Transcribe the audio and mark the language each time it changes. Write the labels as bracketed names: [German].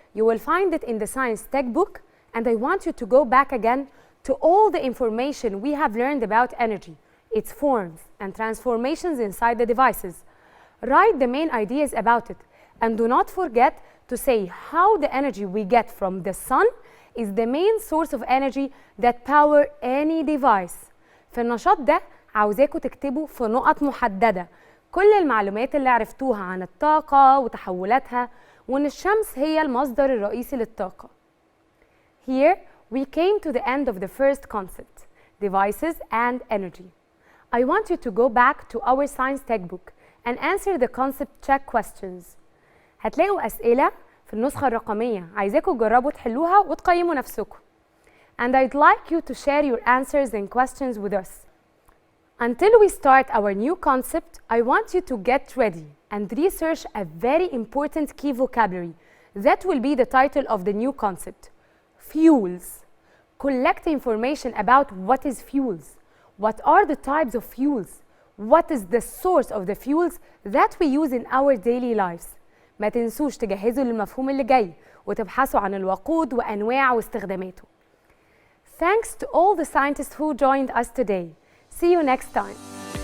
[English] You will find it in the science textbook, and I want you to go back again to all the information we have learned about energy, its forms and transformations inside the devices. Write the main ideas about it, and do not forget to say how the energy we get from the sun is the main source of energy that power any device. [Arabic] في النشاط ده عاوزاكم تكتبوا في نقط محددة كل المعلومات اللي عرفتوها عن الطاقة وتحولاتها وإن الشمس هي المصدر الرئيسي للطاقة. [English] Here we came to the end of the first concept, devices and energy. I want you to go back to our science textbook and answer the concept check questions. [Arabic] هتلاقوا أسئلة في النسخة الرقمية عايزاكم تجربوا تحلوها وتقيموا نفسكم. [English] And I'd like you to share your answers and questions with us. Until we start our new concept, I want you to get ready and research a very important key vocabulary. That will be the title of the new concept. Fuels. Collect information about what is fuels. What are the types of fuels? What is the source of the fuels that we use in our daily lives? [Arabic] ما تنسوش تجهزوا للمفهوم اللي جاي وتبحثوا عن الوقود وأنواع واستخداماته. [English] Thanks to all the scientists who joined us today. See you next time.